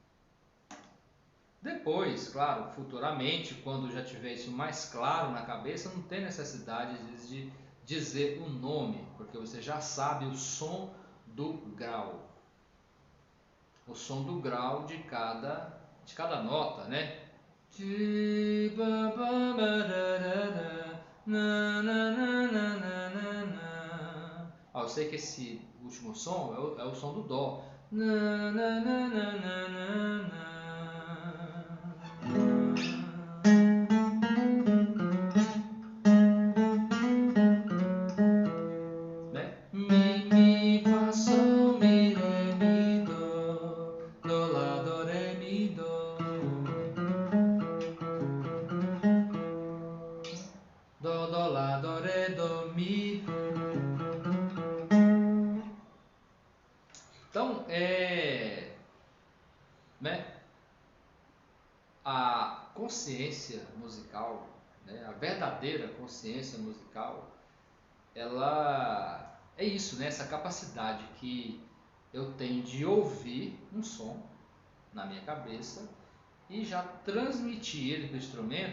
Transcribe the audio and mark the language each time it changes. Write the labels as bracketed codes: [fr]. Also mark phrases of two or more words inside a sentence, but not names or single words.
[pt] Depois, claro, futuramente, quando já tiver isso mais claro na cabeça, não tem necessidade de dizer o nome, porque você já sabe o som do grau. o som do grau de cada nota, né? Eu sei que esse último som é o som do dó. Né? Mi, fá, sol, mi, ré, mi, do, lá, do, ré, mi, do. Do, lá, do, ré, do, mi. Então, né, a consciência musical, né, a verdadeira consciência musical, ela é isso, né, essa capacidade que eu tenho de ouvir um som na minha cabeça e já transmitir ele para o instrumento.